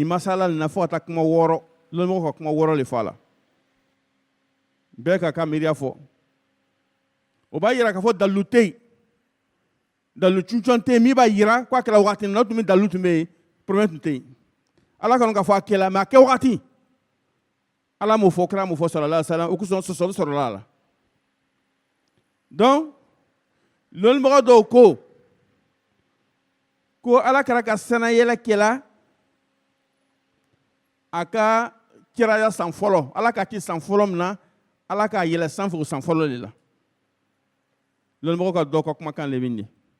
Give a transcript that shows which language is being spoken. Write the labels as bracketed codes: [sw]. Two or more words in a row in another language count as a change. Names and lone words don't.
[bm] masala nin na fo ka taa kuma 6 lɔnnimɔgɔw ka kuma 6 le fɔ a la bɛɛ ka ka miiriya fɔ o b'a yira k'a fɔ dalilu tɛ yen dalilu cuncɔn tɛ yen min b'a yira k'a kɛla waati min na o tun bɛ dalilu tun bɛ yen problème tun tɛ yen Ala kɔni k'a fɔ a kɛla mais a kɛ waati Ala m'o fɔ kira m'o fɔ [ar] صلى الله عليه وسلم [bm] o kosɔn sɔsɔli sɔrɔla a la donc lɔnnimɔgɔ dɔw ko Alakira ka sanayɛlɛ kɛla a ka kiraya san fɔlɔ Ala ka ci san fɔlɔ min na Ala k'a yɛlɛ sanfɛ o san fɔlɔ de la lɔnnimɔgɔ ka dɔw ka kumakan le bɛ nin ye